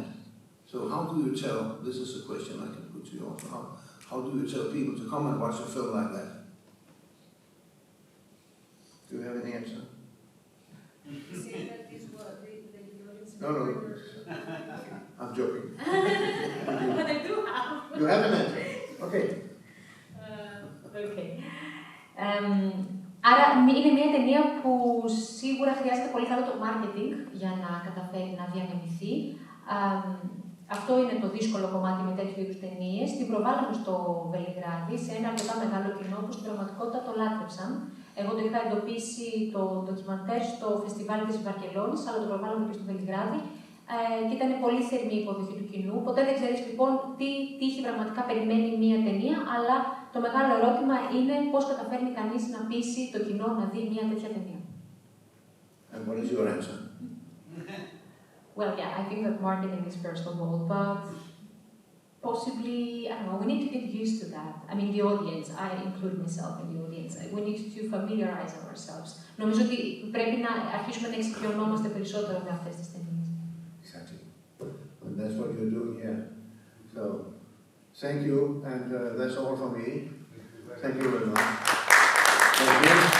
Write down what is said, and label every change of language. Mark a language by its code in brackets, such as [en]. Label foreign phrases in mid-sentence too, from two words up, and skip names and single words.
[en] So how do you tell, this is a question I can put to you also, how do you tell people to come and watch a film like that? Do you have any answer? You say that this was the No, I'm joking. But I do have. You have an answer? Okay. [el] Okay. Άρα είναι μια ταινία που σίγουρα χρειάζεται πολύ καλό το marketing για να καταφέρει να διανεμηθεί. Αυτό είναι το δύσκολο κομμάτι με τέτοιου είδους ταινίες. Την προβάλαμε στο Βελιγράδι, σε ένα αρκετά μεγάλο κοινό που στην πραγματικότητα το λάτρεψαν. Εγώ το είχα εντοπίσει το ντοκιμαντέρ στο φεστιβάλ της Βαρκελόνης, αλλά το προβάλαμε και στο Βελιγράδι. Και ήταν πολύ θερμή η υποδοχή του κοινού. Ποτέ δεν ξέρεις λοιπόν τι τύχη πραγματικά περιμένει μία ταινία, αλλά το μεγάλο ερώτημα είναι πώς καταφέρνει κανείς να πείσει το κοινό να δει μία τέτοια ταινία. [en] And what is your answer? Well, yeah, I think that marketing is first of all, but possibly, I don't know, we need to get used to that. I mean, the audience, I include myself in the audience, we need to familiarize ourselves. [el] Νομίζω ότι πρέπει να αρχίσουμε να εξοικειωνόμαστε περισσότερο με αυτές τις ταινίες. [en] that's what you're doing here. So, thank you, and that's all from me. Thank you very much. Thank you.